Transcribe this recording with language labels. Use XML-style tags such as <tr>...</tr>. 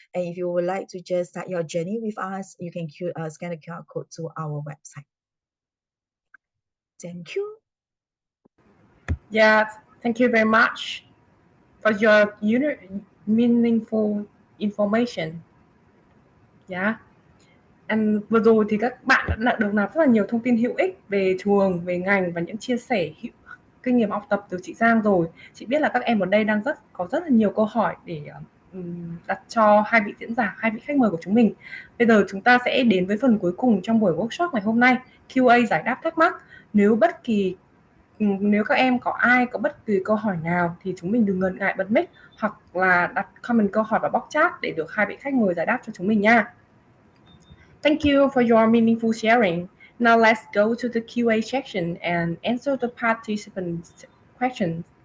<en>And if you would like to just start your journey with us, you can scan the QR code to our website. Thank you. Yeah, thank you very much for your meaningful information. Yeah.</en> <vi>Vừa rồi thì các bạn đã được nạp rất là nhiều thông tin hữu ích về trường, về ngành và những chia sẻ kinh nghiệm học tập từ chị Giang rồi. Chị biết là các em ở đây đang có rất là nhiều câu hỏi để đặt cho hai vị diễn giả, hai vị khách mời của chúng mình. Bây giờ chúng ta sẽ đến với phần cuối cùng trong buổi workshop ngày hôm nay, Q&A giải đáp thắc mắc. Nếu các em có bất kỳ câu hỏi nào thì chúng mình đừng ngần ngại bật mic hoặc là đặt comment câu hỏi vào box chat để được hai vị khách mời giải đáp cho chúng mình nha.</vi> <en>Thank you for your meaningful sharing. Now let's go to the Q&A section and answer the participants' questions.</en>